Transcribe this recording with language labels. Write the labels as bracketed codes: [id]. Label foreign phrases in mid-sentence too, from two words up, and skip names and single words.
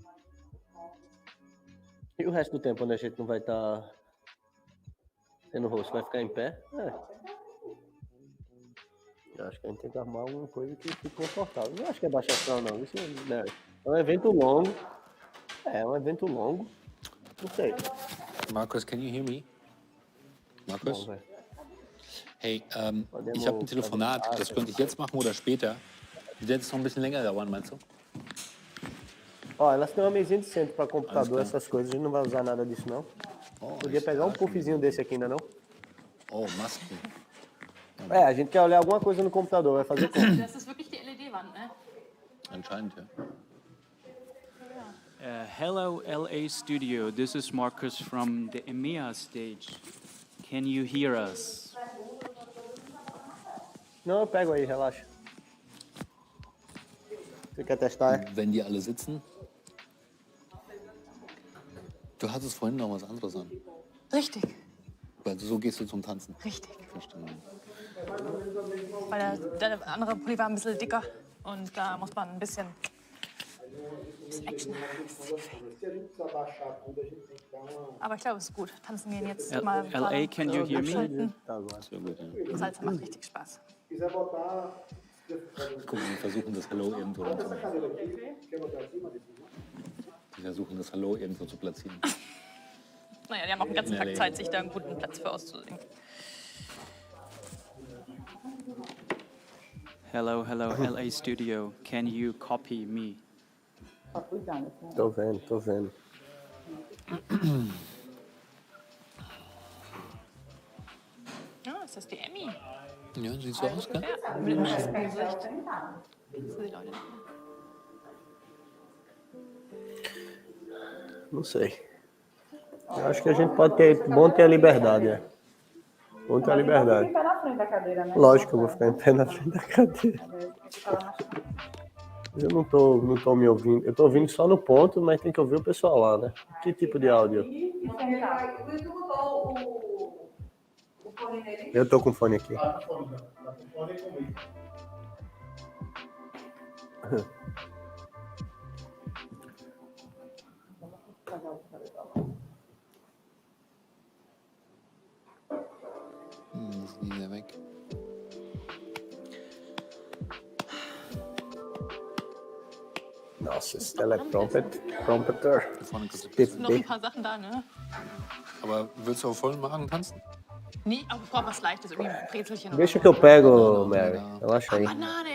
[pt] E o resto do tempo, onde a gente não vai estar tendo rosto, vai ficar em pé? Eu acho que a gente tem que arrumar alguma coisa que fique confortável. Não acho que é baixação, não. Isso é um evento longo. É um evento longo. Não sei. [en] Markus, can you hear me? Markus? [pt] Bom, [de] hey, ich habe ein Telefonat, das könnte ich jetzt machen oder später. Wird es noch ein bisschen länger dauern, meinst du? [pt] Ó, elas têm uma mesinha de centro para computador, essas coisas. A gente não vai usar nada disso, não. Podia pegar um puffzinho desse aqui ainda, não? [de] Oh, Masken. [pt] É, a gente quer olhar alguma coisa no computador, vai fazer como? [de] Das ist wirklich die LED-Wand, ne? Anscheinend, ja. [en] Hello, LA Studio. This is Marcus from the EMEA stage. Can you hear us? [pt] Não, eu pego aí, relaxa. Você quer testar? [de] Wenn die alle sitzen. Du hattest vorhin noch was anderes an. Richtig. Weil so gehst du zum Tanzen. Richtig. Verstanden. Weil der andere Pulli war ein bisschen dicker und da muss man ein bisschen Action haben. Aber ich glaube, es ist gut. Tanzen gehen jetzt mal [en] LA, can you hear me? [de] Salsa macht richtig Spaß. Guck mal, die versuchen das Hallo irgendwo zu platzieren. Naja, die haben auch den ganzen Tag Zeit, sich da einen guten Platz für auszulegen. Hello, LA Studio. Can you copy me? [pt] Tô vendo. [de] Ja, ist das die Emmy? Ja, sieht so aus, gell? Ja, mit dem Maskengesicht. Das sind die Leute. [pt] Não sei. Eu acho que a gente pode ter. Bom ter a liberdade, né? Bom ter a liberdade. Fica na frente da cadeira, né? Lógico que eu vou ficar em pé na frente da cadeira. Mas eu não tô me ouvindo. Eu tô ouvindo só no ponto, mas tem que ouvir o pessoal lá, né? Que tipo de áudio? Eu tô com o fone aqui. [de] Ist nie wieder weg. [pt] Nossa, esse teleprompter. [de] Noch ein paar Sachen da, ne? Aber willst du auf vollen Magen tanzen? Nee, aber ich brauche was Leichtes, irgendwie ein Brezelchen. [pt] Deixa que eu pego, Mary. Relaxa aí.